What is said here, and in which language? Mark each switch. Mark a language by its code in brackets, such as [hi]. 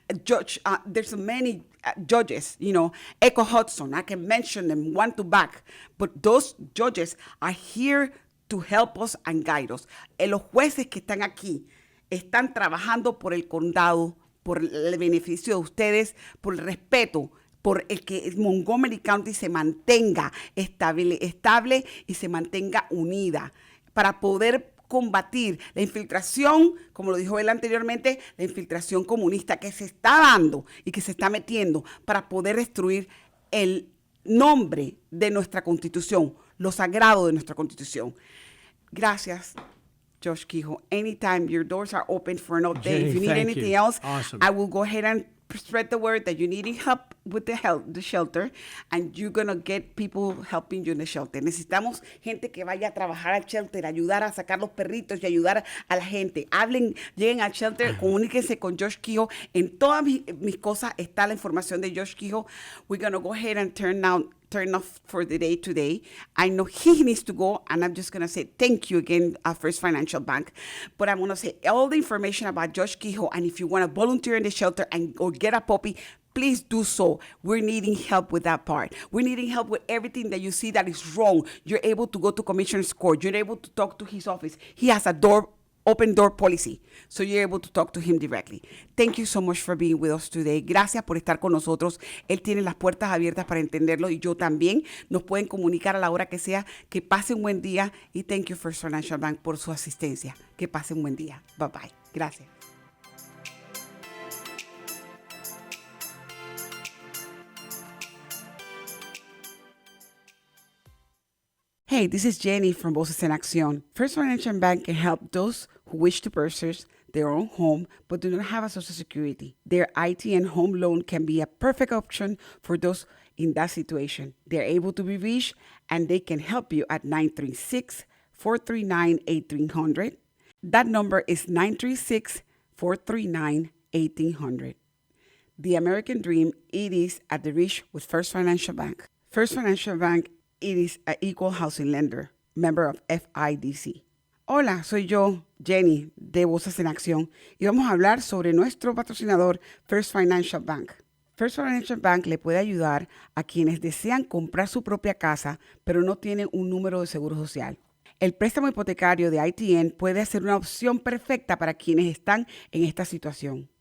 [en] Judge, there's many judges, Echo Hudson, I can mention them one to back, but those judges are here to help us and guide us. [es] Los jueces que están aquí están trabajando por el condado, por el beneficio de ustedes, por el respeto por el que Montgomery County se mantenga estable y se mantenga unida para poder combatir la infiltración, como lo dijo él anteriormente, la infiltración comunista que se está dando y que se está metiendo para poder destruir el nombre de nuestra Constitución, lo sagrado de nuestra Constitución. Gracias, Josh Keough. [en] Anytime, your doors are open for an update. Jenny, If you need thank anything you. else, Awesome. I will go ahead and spread the word that you need help with the shelter, and you're going to get people helping you in the shelter. [es] Necesitamos gente que vaya a trabajar al shelter, ayudar a sacar los perritos y ayudar a la gente. Hablen, lleguen al shelter, comuníquense con Josh Keough. En todas mis cosas está la información de Josh Keough. [en] We're going to go ahead and turn off for the day today. I know he needs to go, and I'm just going to say thank you again, First Financial Bank. But I'm going to say all the information about Josh Keough, and if you want to volunteer in the shelter or get a puppy, please do so. We're needing help with that part. We're needing help with everything that you see that is wrong. You're able to go to Commissioner's Court. You're able to talk to his office. He has a open door policy, so you're able to talk to him directly. Thank you so much for being with us today. [es] Gracias por estar con nosotros. Él tiene las puertas abiertas para entenderlo y yo también. Nos pueden comunicar a la hora que sea. Que pase un buen día y [en] thank you [es] First Financial Bank por su asistencia. Que pase un buen día. Bye bye. Gracias. [en] Hey, this is Jenny from Voces en Accion. First Financial Bank can help those who wish to purchase their own home but do not have a Social Security. Their IT and home loan can be a perfect option for those in that situation. They're able to be reached and they can help you at 936-439-1800. That number is 936-439-1800. The American dream, it is at the reach with First Financial Bank. First Financial Bank, it is an equal housing lender, member of FIDC. [es] Hola, soy yo, Jenny, de Voces en Acción, y vamos a hablar sobre nuestro patrocinador, First Financial Bank. First Financial Bank le puede ayudar a quienes desean comprar su propia casa, pero no tienen un número de seguro social. El préstamo hipotecario de ITN puede ser una opción perfecta para quienes están en esta situación.